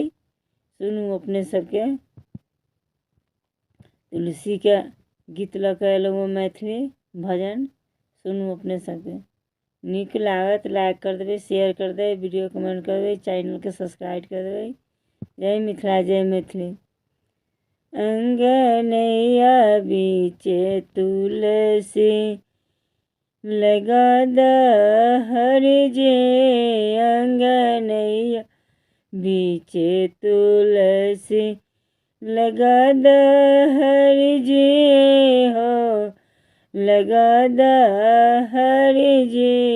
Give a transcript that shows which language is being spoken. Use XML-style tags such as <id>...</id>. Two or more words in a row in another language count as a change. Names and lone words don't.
<mai>सुनू, अपने सबके तुलसी के गीत लऽ कऽ एलहुँ मैथिली भजन। सुनू, अपने सबके नीक लागत लाइक कर देबै, शेयर कर देबै,</mai> <en>video comment</en> <mai>कर देबै, चैनल के सब्सक्राइब कर देबै। जय मिथिला, जय मैथिली। अंगनैया बीचे तुलसी लगा दहर जे, अंगनैया बीचे तुलसी लगा दहर जे हो, लगा दहर जे,</mai>